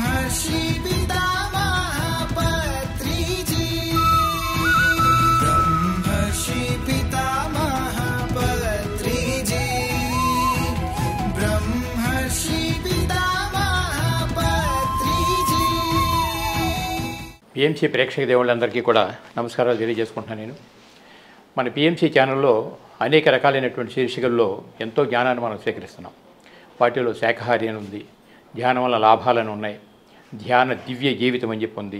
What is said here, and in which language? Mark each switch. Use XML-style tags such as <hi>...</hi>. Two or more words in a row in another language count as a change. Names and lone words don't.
<sa>ब्रह्मर्षि पितामह पत्रिजी ब्रह्मर्षि पितामह पत्रिजी ब्रह्मर्षि पितामह पत्रिजी</sa> <te>పిఎంసి ప్రేక్షక దేవుళ్ళందరికీ కూడా నమస్కారాలు తెలియజేసుకుంటున్నాను. నేను మన పిఎంసి ఛానల్లో అనేక రకాలైనటువంటి శీర్షికల్లో ఎంతో జ్ఞానాన్ని మనం స్వీకరిస్తున్నాం. వాటిలో శాఖాహారి అని ఉంది, ధ్యానం వల్ల లాభాలను ఉన్నాయి, ధ్యాన దివ్య జీవితం అని చెప్పి ఉంది.</te>